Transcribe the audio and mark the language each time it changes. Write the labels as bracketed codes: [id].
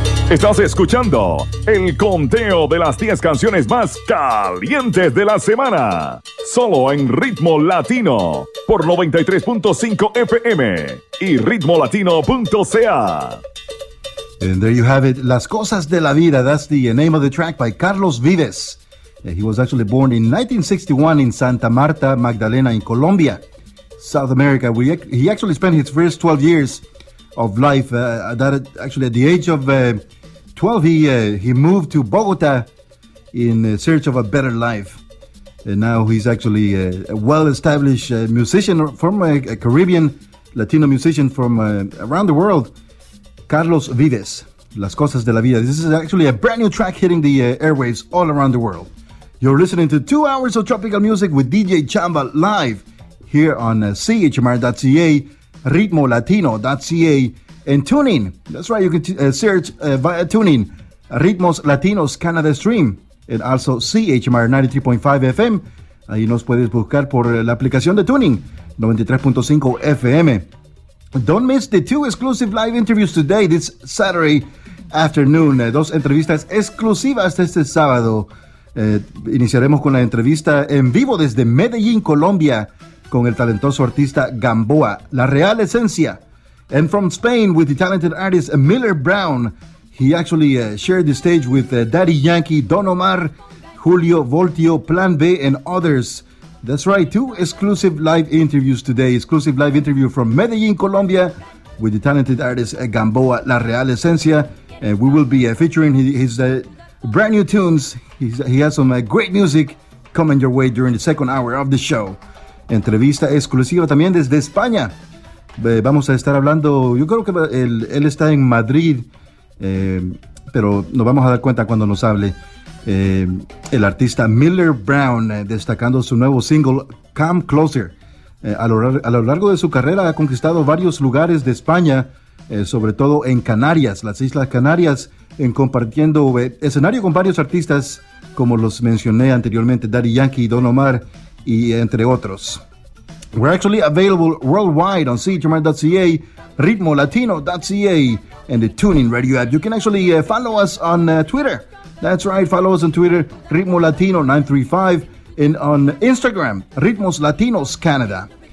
[es] Estás escuchando el conteo de las 10 canciones más calientes de la semana. Solo en Ritmo Latino por 93.5 FM y ritmolatino.ca. [en] And there you have it. Las cosas de la vida. That's the name of the track by Carlos Vives. He was actually born in 1961 in Santa Marta, Magdalena, in Colombia, South America. He actually spent his first 12 years of life at the age of 12, he moved to Bogota in search of a better life. And now he's actually a well-established musician from a Caribbean Latino musician from around the world, Carlos Vives, Las Cosas de la Vida. This is actually a brand new track hitting the airwaves all around the world. You're listening to 2 hours of tropical music with DJ Chamba live here on chmr.ca, ritmolatino.ca, and TuneIn. That's right, you can search via TuneIn, Ritmos Latinos Canada Stream, and also CHMR 93.5 FM. [es] Ahí nos puedes buscar por la aplicación de TuneIn, 93.5 FM. [en] Don't miss the 2 exclusive live interviews today, this Saturday afternoon. [es] 2 entrevistas exclusivas este sábado. Iniciaremos con la entrevista en vivo desde Medellín, Colombia, con el talentoso artista Gamboa, La Real Esencia. [en] And from Spain with the talented artist Miller Brown. He actually shared the stage with Daddy Yankee, Don Omar, Julio Voltio, Plan B, and others. That's right, 2 exclusive live interviews today. Exclusive live interview from Medellín, Colombia, with the talented artist Gamboa, La Real Esencia. And we will be featuring his brand new tunes. He has some great music coming your way during the second hour of the show. [es] Entrevista exclusiva también desde España. Vamos a estar hablando, yo creo que él está en Madrid, pero nos vamos a dar cuenta cuando nos hable. El artista Miller Brown, destacando su nuevo single, Come Closer. A lo largo de su carrera ha conquistado varios lugares de España, sobre todo en Canarias, las Islas Canarias, en compartiendo escenario con varios artistas, como los mencioné anteriormente, Daddy Yankee, Don Omar, y entre otros. [en] We're actually available worldwide on cjamar.ca, ritmolatino.ca, and the TuneIn Radio app. You can actually follow us on Twitter. That's right, follow us on Twitter, ritmolatino935, and on Instagram, Ritmos Latinos Canada.